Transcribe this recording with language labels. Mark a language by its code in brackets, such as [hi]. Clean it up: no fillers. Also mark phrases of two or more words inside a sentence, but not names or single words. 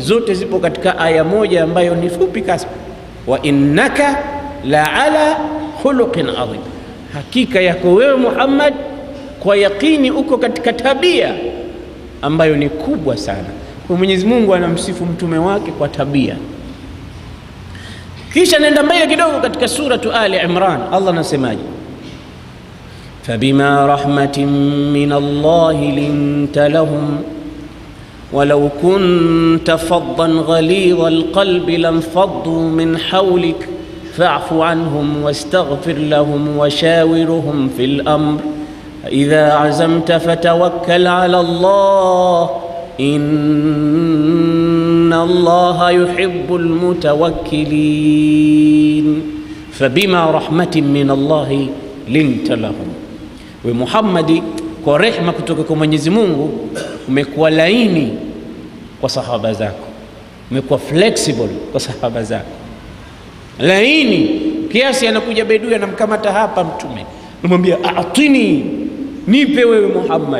[sw] Zote zipo katika aya moja ambayo ni fupi kasi, [ar] وإنك لعلى خلق عظيم, [sw] hakika yako wewe Muhammad kwa yakini uko katika tabia ambayo ni kubwa sana. Kwa Mwenyezi Mungu anamsifu mtume wake kwa tabia. Kisha nenda mbele kidogo katika suratu Ali Imran, Allah anasemaje? [ar] فبما رحمة من الله لنت لهم ولو كنت فظا غليظ القلب لانفضوا من حولك فاعف عنهم واستغفر لهم وشاورهم في الأمر إذا عزمت فتوكل على الله إن الله يحب المتوكلين. فبما رحمة من الله لنت لهم, [sw] we Muhammadi, kwa rehma kutoka kwa Mwenyezi Mungu umekuwa laini kwa sahaba zako. umekuwa flexible kwa sahaba zako, laini kiasi. Anakuja bedui anamkamata hapa Mtume, anamwambia atini, nipe wewe Muhammad.